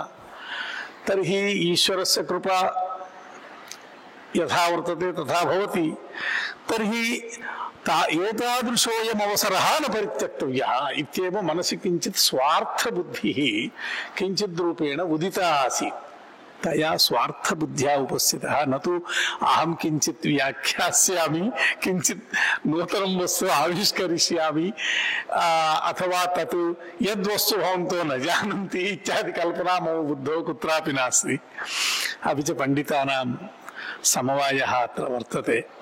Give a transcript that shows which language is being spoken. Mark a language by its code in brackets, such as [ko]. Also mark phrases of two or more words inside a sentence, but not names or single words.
[sa] तर्हि ईश्वरस्य कृपा यथा वर्तते तथा भवति. तर्हि एतादृशोऽयम् अवसरः न परित्यक्तव्यः इत्येव मनसि किञ्चित् स्वार्थबुद्धिः किञ्चित् रूपेण उदिता आसीत्. తయా స్వార్థ బుద్ధ్యా ఉపస్థితః నతు అహం కించిత్ వ్యాఖ్యాస్యామి, కించిత్ నూతనం వస్తు ఆవిష్కరిష్యామి, అథవా తత్ యద్వస్తు భవంతో న జానంతి ఇత్యాది కల్పనా మమ బుద్ధో కుత్రాపి నాస్తి. అపి చ పండితానాం సమవాయః అత్ర వర్తతే.